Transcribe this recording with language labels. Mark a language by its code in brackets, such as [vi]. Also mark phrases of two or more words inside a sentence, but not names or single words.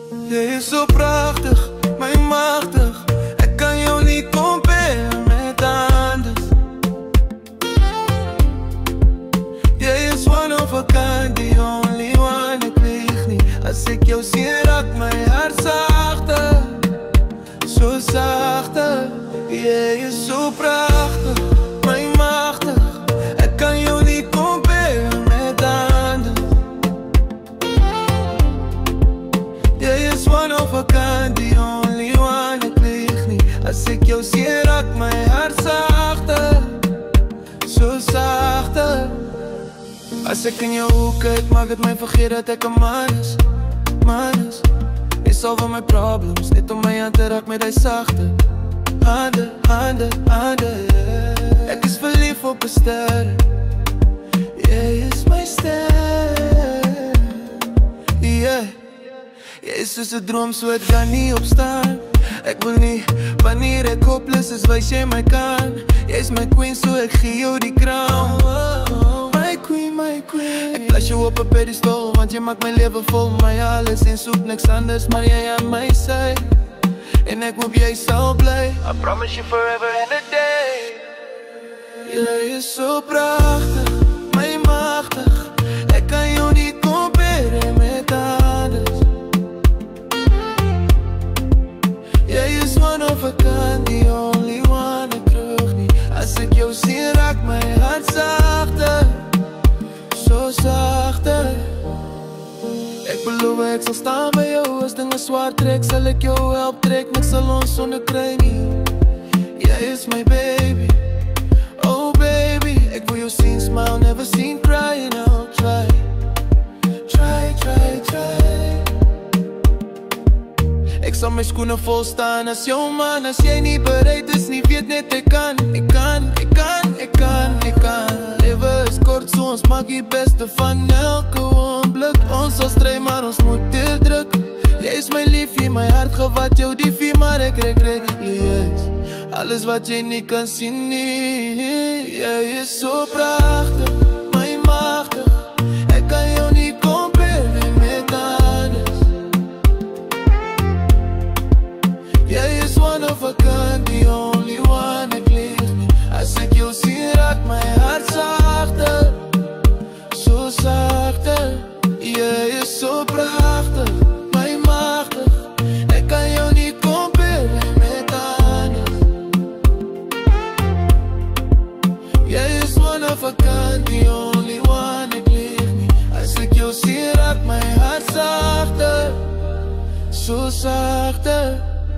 [af] Jy is so prachtig, my machtig. Ek kan jou nie compare met anders. [en] Jy is one of a kind, the only one. [af] Ek lieg nie, as ek jou sien raak my hart sagter, so sagter. Jy is so prachtig, my machtig. Ek kan jou nie compare met anders. [en] Jy is one of a kind, the only one. [af] Ek lieg nie, as ek jou sien raak my hart sagter, so sagter. As ek in jou hoek kyk, maak het my vergeet dat ek 'n man is, man is. [en] Jy solve my problems, [af] net om my aan te raak met die sagte hande, hande, hande, yeah. Ek is verlief op 'n ster, jy is my ster, yeah. Jy is soos 'n droom, so het kan nie opstaan. Ek wil nie, wanneer ek hopeless is, wys jy my kan. Jy is my queen, so ek gee jou die crown. [en] My queen, my queen. [af] Ek plaas jou op 'n pedestal, want jy maak my lewe vol. My alles en soek niks anders, maar jy aan my sy. En ek hoop jy sal bly. [en] I promise you forever and a day. [af] Jy is so prachtig, my machtig. Ek kan jou nie compare met anders. [en] Jy is one of a kind, the only one. [af] Ek terug nie, as ek jou sien raak my hart sagter, so sagter. Ek beloof ek sal staan by jou. As dinge swaar trek, sal ek jou help trek. Niks sal ons sonder kry nie. Jy is my baby, [en] oh baby. [af] Ek wil jou sien [en] smile, never seen cry. And I'll try, try, try, try. [af] Ek sal my skoene vol staan as jou man. As jy nie bereid is nie, weet net ek kan. Ek kan, ek kan, ek kan, ek kan. Lewe is kort, so ons maak die beste van elke oomblik. Ons sal stry, maar ons moet deurdruk. Jy is my liefie, my hart gewat jou diefie. Maar ek rek, jy is alles wat jy nie kan sien nie. Jy is so prachtig, my machtig. Ek kan jou nie compare met anders. [en] Jy is one of a kind, the only one. [af] Ek lieg nie, as ek jou sien raak my hart sagter, so sagter. Jy is so prachtig, my machtig. Ek kan jou nie compare met anders. [en] Jy is one of a kind, the only one. [af] Ek lieg nie, as ek jou sien raak my hart sagter, so sagter.